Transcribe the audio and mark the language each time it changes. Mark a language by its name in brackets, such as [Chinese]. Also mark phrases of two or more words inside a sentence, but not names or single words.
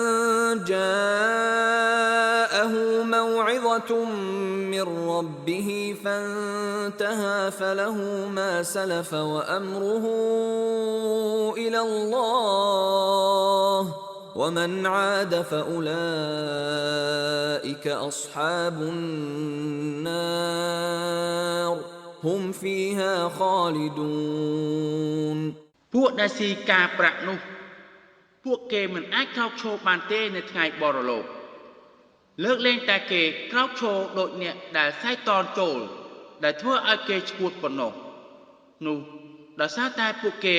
[Arabic] جاءه موعظة من ربه فانتهى فله ما سلف وأمره إلى الله ومن عاد فأولئك أصحاب النار هم فيها خالدون [Khmer] ពួកដែលស៊ីការប្រាក់នោះពួកគេមិនអាចក្រោកឈរបានទេនៅថ្ងៃបរលោកលើកលែងតែគេក្រោកឈរដូចអ្នកដែលសៃតនចូលដែលធ្វើឲ្យគេឈួតប៉ុណ្ណោះនោះដោយសារតែពួកគេ